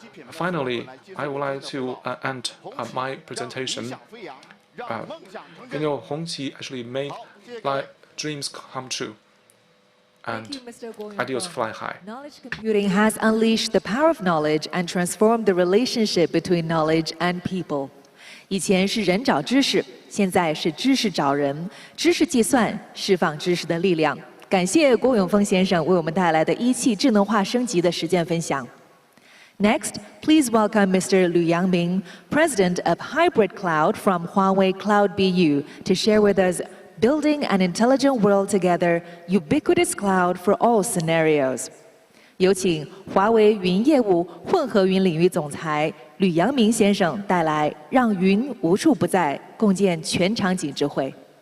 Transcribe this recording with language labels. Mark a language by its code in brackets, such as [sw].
[en] Finally, I would like to end my presentation. Hongqi actually made dreams come true and ideals fly high. Knowledge computing has unleashed the power of knowledge and transformed the relationship between knowledge and people. [zh] 以前是人找知识，现在是知识找人，知识计算释放知识的力量。感谢郭永峰先生为我们带来的一汽智能化升级的实践分享。 [en] Next, please welcome Mr. Liu Yangming, President of Hybrid Cloud from Huawei Cloud BU, to share with us Building an Intelligent World Together, Ubiquitous Cloud for All Scenarios. [zh] 有请华为云业务混合云领域总裁吕阳明先生带来“让云无处不在，共建全场景”智慧。